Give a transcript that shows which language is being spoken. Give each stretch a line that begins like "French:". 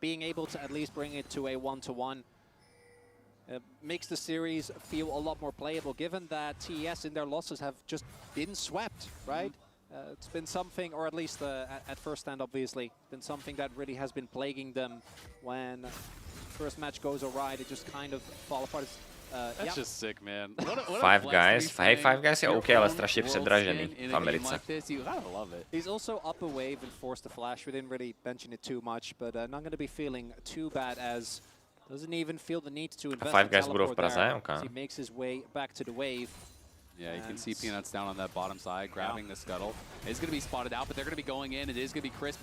English: Being able to at least bring it to a 1-to-1 makes the series feel a lot more playable, given that TES in their losses have just been swept, right? It's been something, or at least at first stand, obviously, been something that really has been plaguing them. When first match goes awry, they just kind of fall apart. That's just sick, man.
Czech: Five Guys je OK, ale strašně předražený v Americe.
English: He's also up a wave and forced a flash. We didn't really mention it too much, but not going to be feeling too bad as doesn't even feel the need to invest.
Czech: Five Guys budou v Praze, OK.
English: He makes his way back to the wave. Yeah, you can see Peanuts down on that bottom side, grabbing the scuttle. It's going to be spotted out, but they're going to be going in. It is going to be Crisp.